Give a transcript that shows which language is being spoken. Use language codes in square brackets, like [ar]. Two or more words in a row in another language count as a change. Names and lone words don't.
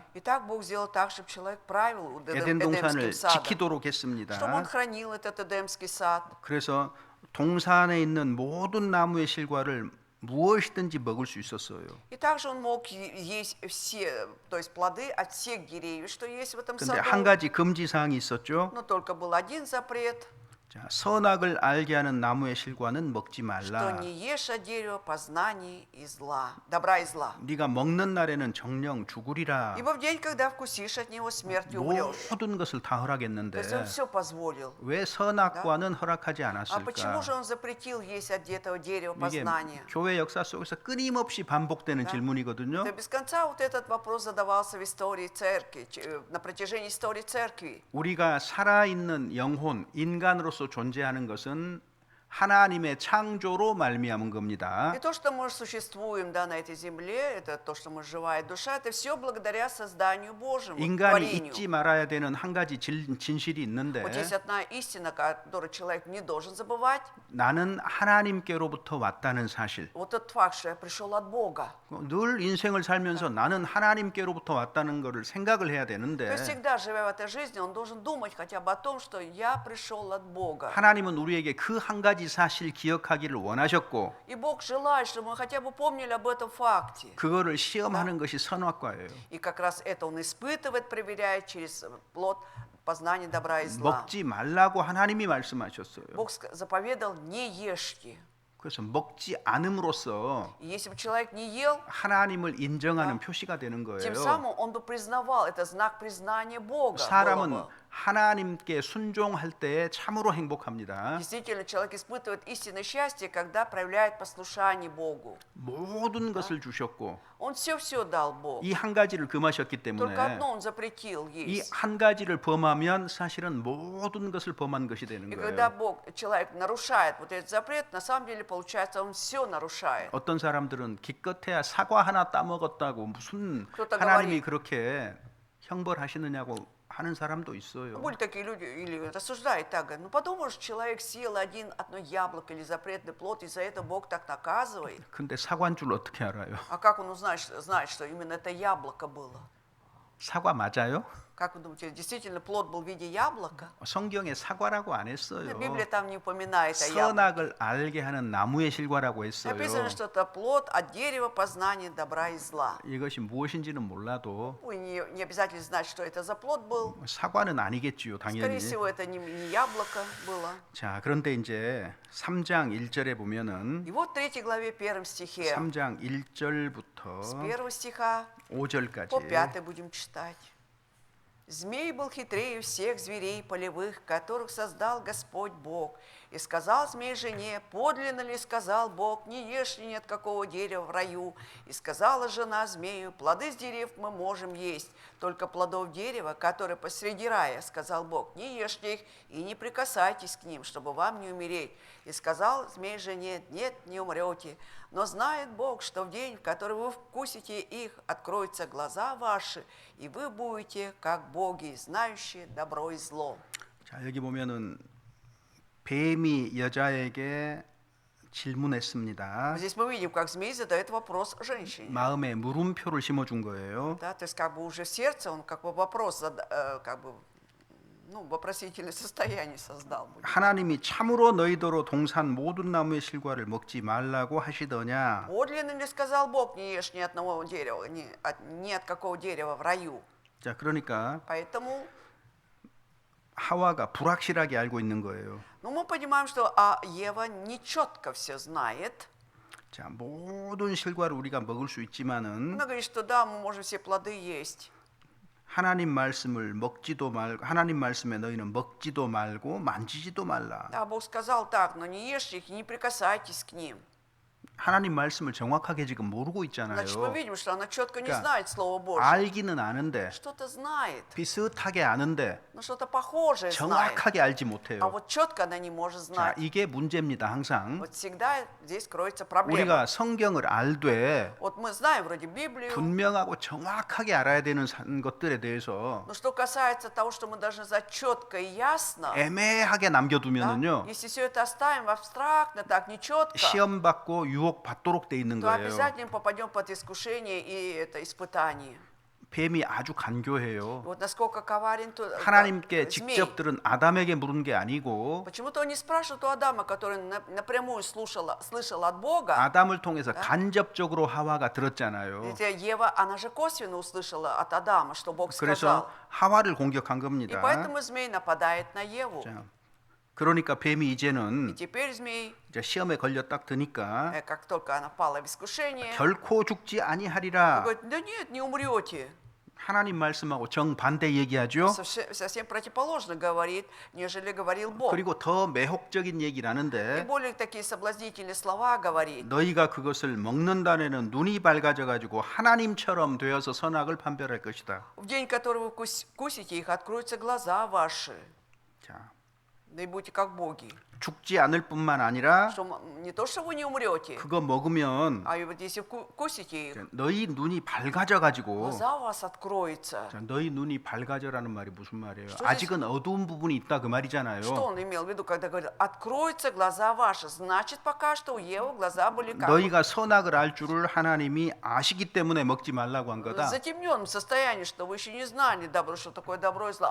[ru] Итак, Бог сделал так, чтобы человек правил [ko] 에덴 [ru] Эдемским [ko] 동산을 [ru] садом, [ko] 지키도록 [ru] чтобы он [ko] 했습니다. [ru] хранил этот Эдемский сад. [ko] 그래서 동산에 있는 모든 나무의 실과를 무엇이든지 먹을 수 있었어요. [ru] И также он мог есть все, то есть плоды от всех деревьев, что есть в этом [ko] 근데 한 [ru] саду. [ko] 가지 금지 사항이 있었죠. [ru] Но только был один запрет, [ko] 자, 선악을 알게 하는 나무의 실과는 먹지 [ru] что [ko] 말라. [ru] не ешь от дерева познания и зла, добра и зла. [ko] 네가 먹는 날에는 정령 죽으리라. [ru] Ибо в день, когда вкусишь от него, смертью умрешь. [ko] 모든 것을 다 [ru] То [ko] 허락했는데 [ru] есть он все позволил. [ko] 왜 선악과는 허락하지 [ru] А почему [ko] 않았을까? [ru] же он запретил есть от этого дерева [ko] 이게 [ru] познания? [ko] 교회 역사 속에서 끊임없이 반복되는 질문이거든요. [ru] Да, без конца вот этот вопрос задавался в истории церкви, на протяжении истории церкви. [ko] 우리가 살아있는 영혼, 인간으로서 존재하는 것은 하나님의 창조로 말미암은 겁니다. [ru] И то, что мы существуем, да, на этой земле, это то, что мы живая душа, это все благодаря созданию Божьему, [ko] 인간이 [ru] творению. [ko] 잊지 말아야 되는 한 가지 진실이 있는데 [ru] Вот есть одна истина, которую человек не должен забывать. [ko] 나는 하나님께로부터 왔다는 사실. [ru] Вот тот факт, что я пришел от Бога. [ko] 늘 인생을 살면서 나는 하나님께로부터 왔다는 것을 생각을 해야 [ru] То [ko] 되는데 [ru] есть всегда, живя в этой жизни, он должен думать хотя бы о том, что я пришел от Бога. [ko] 하나님은 우리에게 그 한 가지 사실 기억하기를 원하셨고 [ru] И Бог желает, чтобы мы хотя бы помнили об этом факте. [ko] 그거를 시험하는 것이 선악과예요. [ru] И как раз это он испытывает, проверяет через плод познания добра и зла. [ko] 먹지 말라고 하나님이 말씀하셨어요. [ru] Бог заповедал: не ешьте. [ko] 그래서 먹지 않음으로써 [ru] И если бы человек не ел, [ko] 하나님을 인정하는 표시가 되는 [ru] тем [ko] 거예요. [ru] самым он бы признавал, это знак признания Бога. было [ko] 사람은 [ru] бы. [ko] 하나님께 순종할 때에 참으로 행복합니다. [ru] Действительно, человек испытывает истинное счастье, когда проявляет послушание Богу. [ko] 모든 것을 주셨고 [ru] Он все дал Богу. [ko] 이 한 가지를 금하셨기 [ru] Только [ko] 때문에 [ru] одно он запретил [ko] 이 [ru] есть. [ko] 한 가지를 범하면 사실은 모든 것을 범한 것이 되는 [ru] И когда [ko] 거예요. [ru] человек нарушает вот этот запрет, на самом деле получается, он все нарушает. [ko] 어떤 사람들은 기껏해야 사과 하나 따먹었다고 무슨 그렇다 하나님이 [ru] говорит. [ko] 그렇게 형벌하시느냐고 하는 사람도 있어요. [ru] Были такие люди, или рассуждают так, говорят: ну подумаешь, человек съел одно яблоко или запретный плод, и за это Бог так наказывает. [ko] 근데 사과인 줄 어떻게 알아요? [ru] А как он знает, что именно это яблоко было? [ko] 사과 맞아요? [ru] Как вы думаете, действительно плод был в виде яблока? [ko] 성경에 사과라고 안 했어요. [ru] Библия там не упоминает о яблоке. [ko] 선악을 알게 하는 나무의 실과라고 했어요. [ru] Написано, что это плод от дерева познания добра и зла. [ko] 이것이 무엇인지는 몰라도 [ru] Вы не обязательно знать, что это за плод был. [ko] 사과는 아니겠지요, [ru] Скорее [ko] 당연히. [ru] всего, это не яблоко было. [ko] 자, 그런데 이제 3장 1절에 보면은 [ru] И вот в 3 главе 1 стихе, [ko] 3장 [ru] с [ko] 1절부터 [ru] 1 стиха [ko] 5절까지 [ru] по 5 будем читать. Змей был хитрее всех зверей полевых, которых создал Господь Бог. И сказал змей жене: подлинно ли сказал Бог, не ешь ли ни от какого дерева в раю? И сказала жена змею: плоды с дерев мы можем есть, только плодов дерева, которые посреди рая, сказал Бог, не ешьте их и не прикасайтесь к ним, чтобы вам не умереть. И сказал змей жене: нет, не умрете. Но знает Бог, что в день, в который вы вкусите их, откроются глаза ваши, и вы будете как боги, знающие добро и зло. [ko] 자, 여기 보면은 뱀이 여자에게 질문했습니다. [ru] Здесь мы видим, как змей задает вопрос женщине. [ko] 마음에 물음표를 심어준 거예요. [ru] Да, то есть как бы уже в сердце он как бы вопрос, вопросительное состояние создал. [ko] 하나님이 참으로 너희더러 동산 모든 나무의 실과를 먹지 말라고 하시더냐? [ru] Подлинно ли сказал Бог, не ешь ни одного дерева, ни от какого дерева в раю? [ko] 자, 그러니까 [ru] Поэтому [ko] 하와가 불확실하게 알고 있는 거예요. [ru] мы понимаем, что Ева нечетко все знает. [ko] 자, 모든 실과를 우리가 먹을 수 있지만은 [ru] Она говорит, что да, мы можем все плоды есть. [ko] 하나님 말씀을 먹지도 말고 하나님 말씀에 너희는 먹지도 말고 만지지도 말라. [ru] Да, Бог сказал так: но не ешьте их и не прикасайтесь к ним. [ko] 하나님 말씀을 정확하게 지금 모르고 [ru] Значит, мы [ko] 있잖아요. [ru] видим, что она четко не [ko] 그러니까 [ru] знает Слово Божие. [ko] 알기는 아는데 [ru] Что-то знает, [ko] 비슷하게 아는데 [ru] но что-то похожее знает. [ko] 정확하게 알지 [ru] А [ko] 못해요. [ru] вот четко она не может [ko] 자, [ru] знать. [ko] 이게 문제입니다. 항상 [ru] Вот всегда здесь кроется проблема. [ko] 우리가 성경을 알되 [ru] Вот мы знаем вроде Библию, [ko] 분명하고 정확하게 알아야 되는 것들에 대해서 [ru] но что касается того, что мы должны знать четко и ясно, [ko] 애매하게 [ru] да, [ko] 남겨두면은요 [ru] если все это оставим абстрактно, так нечетко, [ko] 시험 받고 유혹 받도록 돼 있는 [ru] то [ko] 거예요. [ru] обязательно попадем под искушение и это испытание. [ko] 뱀이 아주 간교해요. [ru] Вот насколько коварен [ko] 하나님께 [ru] змей. [ko] 직접 들은 아담에게 물은 게 아니고 [ru] Почему-то он не спрашивает у Адама, который напрямую слышал от Бога. [ko] 아담을 통해서 간접적으로 하와가 들었잖아요. [ru] Ведь Ева, она же косвенно услышала от Адама, что Бог [ko] 그래서 [ru] сказал. [ko] 하와를 공격한 [ru] И [ko] 겁니다. [ru] поэтому змей нападает на Еву. [ko] 자, 그러니까 뱀이 [ru] И [ko] 이제는 [ru] теперь змей, [ko] 이제 시험에 걸려 딱 드니까 как только она пала в искушение, 결코 죽지 아니하리라. [ru] говорит, да нет, не умрете. [ko] 하나님 말씀하고 정반대 얘기하죠. [ru] Совсем противоположно говорит, нежели говорил Бог. [ko] 그리고 더 매혹적인 얘기를 [ru] И [ko] 하는데 [ru] более такие соблазнительные слова говорит. [ko] 너희가 그것을 먹는다에는 눈이 밝아져 가지고 하나님처럼 되어서 선악을 판별할 것이다. [ru] В день, который вы вкусите их, откроются глаза ваши, [ko] 자, [ru] да и будете как боги. [ko] 죽지 않을 뿐만 아니라 [ru] Что не то, что вы не умрете, [ko] 그거 먹으면 [ru] а и вот если вкусите их, [ko] 너희 눈이 밝아져 가지고 [ru] глаза у вас откроются. [ko] 너희 눈이 밝아져라는 말이 무슨 말이에요? [ru] что [ko] 아직은 어두운 부분이 있다 그 말이잖아요. [ru] Что он имел в виду, когда говорит, откроются глаза ваши? Значит, пока что у Евы глаза были как [ko] 너희가 선악을 알 줄을 하나님이 아시기 때문에 먹지 말라고 한 [ru] в [ko] 거다. [ru] затемненном состоянии, что вы еще не знали, добро, что такое добро и зло.